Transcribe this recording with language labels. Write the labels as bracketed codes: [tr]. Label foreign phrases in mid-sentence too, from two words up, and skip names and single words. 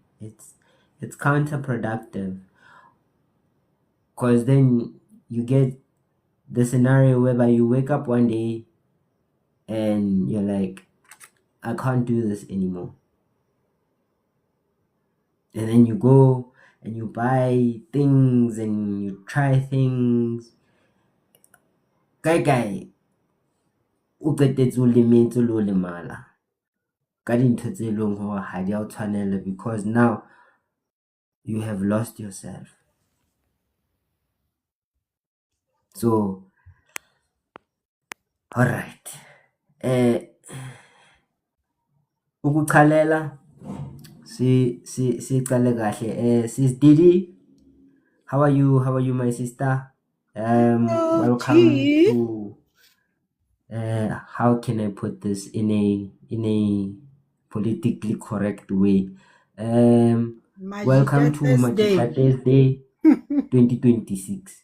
[en] It's counterproductive, because then you get the scenario whereby you wake up one day and you're like, I can't do this anymore. And then you go and you buy things and you try things. Guy, [st] o qetetse o lemetse le ho lemala ka dintho tse leng hore ha di a o tshwanela, [en] because now you have lost yourself. So alright, [zu] ukuchalela siqale kahle. [en] Sis Didi, how are you my sister? Welcome to how can I put this in a politically correct way? Welcome to Magika Thursday 2026.